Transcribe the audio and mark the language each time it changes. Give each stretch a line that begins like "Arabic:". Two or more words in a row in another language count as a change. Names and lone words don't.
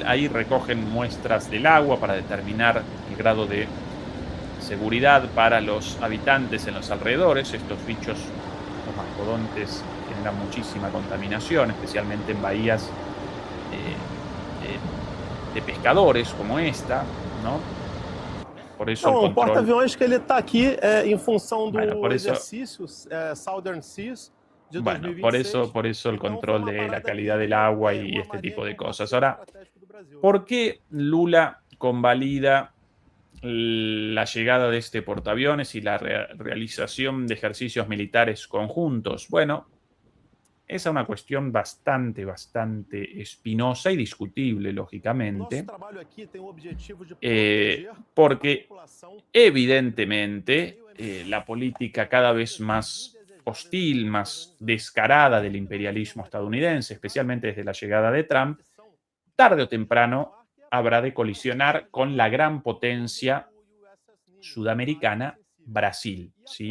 Spanish: Ahí recogen muestras del agua para determinar el grado de seguridad para los habitantes en los alrededores. Estos bichos, los mastodontes, generan muchísima contaminación, especialmente en bahías de pescadores como esta, ¿no? Por eso
Portuguese: Não,
Spanish: el
Portuguese: o
Spanish: control.
Portuguese: porta-aviões que ele está aqui em função do
Spanish: Bueno, por eso-
Portuguese: exercício Southern Seas de
Spanish: Bueno,
Portuguese: 2026.
Spanish: por eso el
Portuguese: Então,
Spanish: control
Portuguese: foi uma
Spanish: de la
Portuguese: parada
Spanish: calidad
Portuguese: que,
Spanish: del agua y
Portuguese: uma
Spanish: este
Portuguese: marinha
Spanish: tipo de
Portuguese: que é um
Spanish: cosas.
Portuguese: parceiro
Spanish: Ahora,
Portuguese: estratégico do Brasil.
Spanish: ¿por qué Lula convalida la llegada de este portaaviones y la realización de ejercicios militares conjuntos? Bueno, esa es una cuestión bastante espinosa y discutible,
Portuguese: Nosso
Spanish: lógicamente,
Portuguese: trabalho aqui tem o objetivo de proteger
Spanish: porque
Portuguese: a população.
Spanish: evidentemente la política cada vez más hostil, más descarada del imperialismo estadounidense, especialmente desde la llegada de Trump, tarde o temprano habrá de colisionar con la gran potencia sudamericana Brasil, ¿sí?